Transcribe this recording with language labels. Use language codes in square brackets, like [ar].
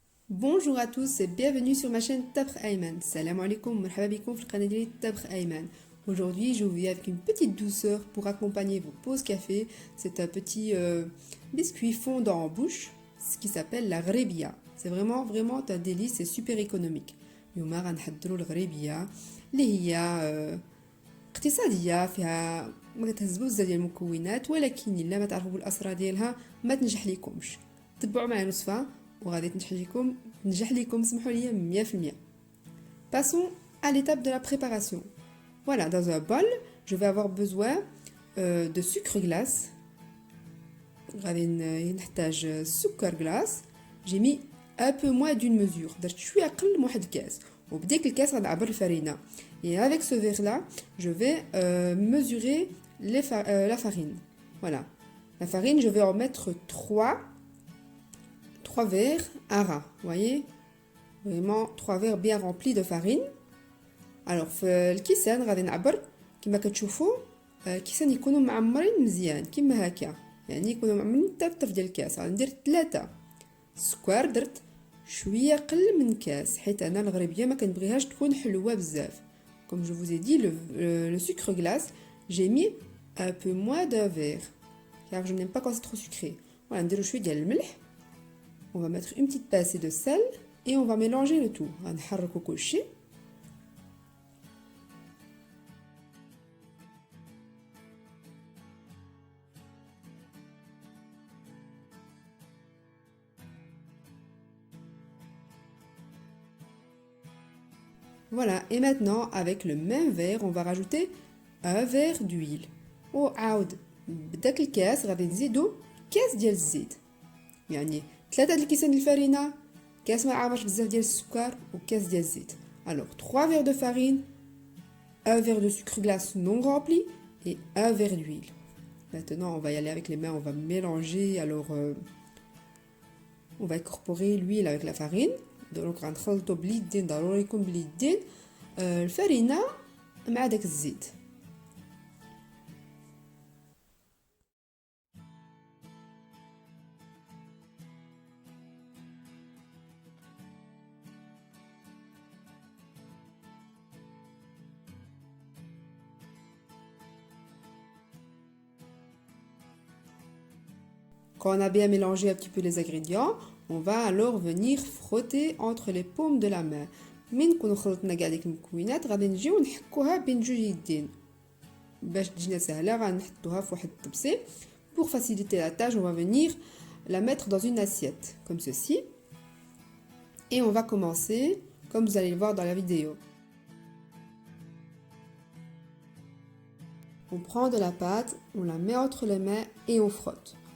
[fr] Bonjour à tous et bienvenue sur ma chaîne Tabkh Ayman. [ar] Salam alaikum, marhaba bikoum fil qanat diyali Tabkh Ayman. [fr] Aujourd'hui, je vous viens avec une petite douceur pour accompagner vos pauses café. C'est un petit biscuit fondant en bouche, ce qui s'appelle la ghrébia. C'est vraiment un délice, c'est super économique. [ar] اليوم غنحضروا الغريبية اللي هي اقتصادية فيها ما كتهز بزاف ديال المكونات، ولكن الا ما تعرفوا بالاسرار ديالها ما تنجح ليكمش. تبعوا معايا الوصفة وغادي تنجح لكم سمحوا لي 100%. [fr] Passons à l'étape de la préparation. Voilà, dans un bol, je vais avoir besoin de sucre glace. [ar] غادي نحتاج سكر glace. [fr] J'ai mis un peu moins d'une mesure. [ar] درت شويه اقل من واحد الكاس وبديك الكاس غنعبر الفرينه. [fr] Et avec ce verre là, je vais mesurer la farine. Voilà. La farine, je vais en mettre 3 verres à ras, vous voyez, vraiment 3 verres bien remplis de farine. [ar] Alors في الكيسان غادي نعبر كما كتشوفوا كيسان يكونوا معمرين مزيان كما هكا، يعني يكونوا معمرين طرف ديال الكاس. غادي ندير 3 السكر، درت شويه قل من كاس حيت انا الغريبيه ما كنبغيهاش تكون حلوه بزاف. [fr] Comme je vous ai dit, le sucre glace, j'ai mis un peu moins d'un verre car je n'aime pas quand c'est trop sucré. [ar] Voilà, نديرو شويه ديال الملح. [fr] On va mettre une petite pincée de sel et on va mélanger le tout. [ar] غنحركو كلشي. [fr] Voilà, et maintenant avec le même verre, on va rajouter un verre d'huile. [ar] وعاود بداك الكاس غادي نزيدو كاس ديال الزيت. يعني 3 الكيسان الفرينه، كاس ما عامرش بزاف ديال السكر وكاس ديال الزيت. [fr] Alors 3 verres de farine, un verre de sucre glace non rempli et un verre d'huile. Maintenant, on va y aller avec les mains, on va mélanger. Alors on va incorporer l'huile avec la farine. [ar] Donc غنخلطو باليدين، ضروري يكون باليدين الفرينه مع داك الزيت. [fr] Quand on a bien mélangé un petit peu les ingrédients, on va alors venir frotter entre les paumes de la main. [ar] من نكونوا خلطنا كاع ديك المكونات غادي نجيو نحكوها بين جوج يدين باش تجينا سهله. غنحطوها في واحد الطبسي. [fr] Pour faciliter la tâche, on va venir la mettre dans une assiette comme ceci. Et on va commencer comme vous allez le voir dans la vidéo. On prend de la pâte, on la met entre les mains et on frotte.